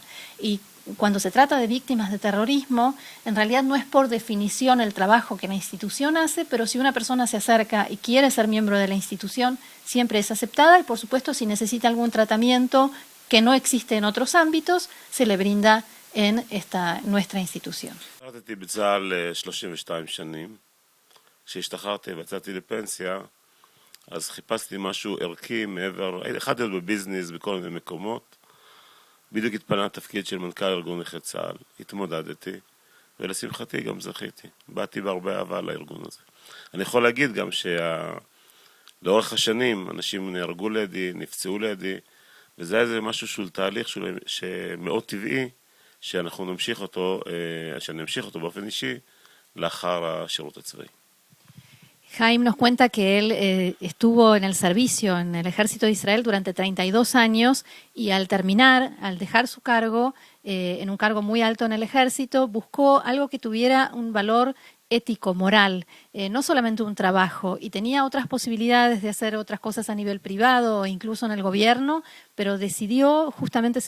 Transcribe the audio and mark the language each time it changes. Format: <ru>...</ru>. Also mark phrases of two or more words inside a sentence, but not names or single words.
<es>Y cuando se trata de víctimas de terrorismo, en realidad no es por definición el trabajo que la institución hace, pero si una persona se acerca y quiere ser miembro de la institución, siempre es aceptada y, por supuesto, si necesita algún tratamiento que no existe en otros ámbitos, se le brinda en nuestra institución.</es> <he>שירתתי בצה"ל 32 שנים. כשהשתחררתי ויצאתי לפנסיה, אז חיפשתי משהו ערכי מעבר, התחלתי להיות בביזנס בכל מיני מקומות. בדיוק התפנה תפקיד של מנכ"ל ארגון נכי צה"ל, התמודדתי, ולשמחתי גם זכיתי. באתי בהרבה אהבה לארגון הזה. אני יכול להגיד גם שלאורך השנים אנשים נהרגו לידי, נפצעו לידי, וזה היה איזה משהו של תהליך שמאוד טבעי, שאני אמשיך אותו באופן אישי לאחר השירות הצבאי.</he> <es>Jaime nos cuenta que él estuvo en el servicio en el ejército de Israel durante 32 años y al terminar, al dejar su cargo, en un cargo muy alto en el ejército, buscó algo que tuviera un valor ético, moral, no solamente un trabajo, y tenía otras posibilidades de hacer otras cosas a nivel privado o incluso en el gobierno, pero justamente se</es>